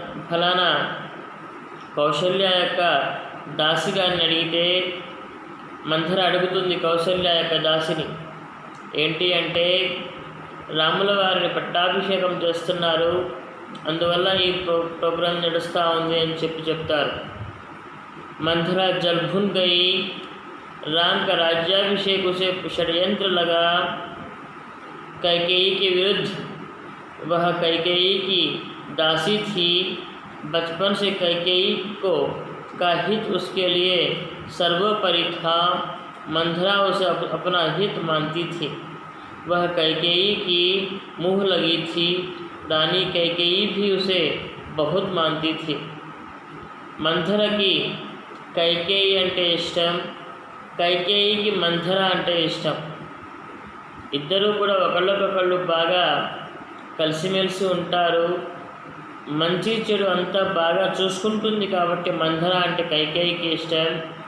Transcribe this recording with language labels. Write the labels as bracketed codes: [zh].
[te] ఫలానా కౌశల్య యొక్క దాసిగారిని అడిగితే మంథర అడుగుతుంది కౌశల్య యొక్క దాసిని, ఏంటి అంటే రాముల వారిని పట్టాభిషేకం చేస్తున్నారు, అందువల్ల ఈ ప్రోగ్రాం నడుస్తూ ఉంది అని చెప్తారు. [hi] मंथरा जल भुन गई, राम का राज्याभिषेक उसे षड्यंत्र लगा कैकेयी के विरुद्ध। वह कैकेयी की दासी थी, बचपन से कैकेयी को का हित उसके लिए सर्वोपरि था। मंथरा उसे अपना हित मानती थी। वह कैकेयी की मुँह लगी थी। रानी कैकेयी भी उसे बहुत मानती थी। [te] मंथरा की कैकेयी అంటే ఇష్టం, कैकेयीకి మంథర అంటే ఇష్టం. ఇద్దరూ కూడా ఒకళ్ళకొకళ్ళు బాగా కలిసిమెలిసి ఉంటారు. మంచి చెడు అంతా బాగా చూసుకుంటుంది కాబట్టి మంథర అంటే कैकेयीకి ఇష్టం.